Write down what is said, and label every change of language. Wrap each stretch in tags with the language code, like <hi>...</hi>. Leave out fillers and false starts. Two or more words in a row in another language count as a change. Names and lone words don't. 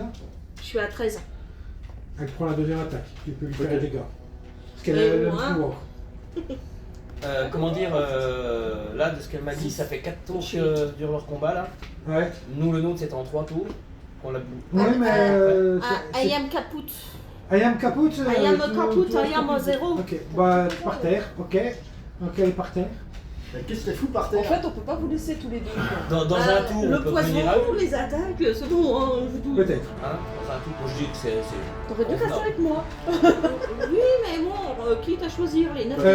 <fr>Je suis à 13. Elle prend la deuxième attaque. Tu peux lui faire Ok. les dégâts. Parce qu'elle a Et le même moi pouvoir. Comment dire, là, de ce qu'elle m'a dit, ça fait 4 tours que dure leur combat là. Ouais. Nous, le nôtre, c'était en 3 tours. On l'a Ouais, mais.</fr> <en>I am kaput. I am kaput. I am kaput, I am à 0.</en> <fr>Ok, bah par terre, ok. Ok, elle est par terre. Qu'est-ce qu'elle fout par En terre? fait, on peut pas vous laisser tous les deux. quoi. Dans un tour, Le on peut poison, venir à eux. les attaques, c'est bon. Hein, Peut-être. Hein, dans un tour, moi, je dis que c'est. T'aurais dû rester avec moi. Oui, mais bon, quitte à choisir les 9 de</fr>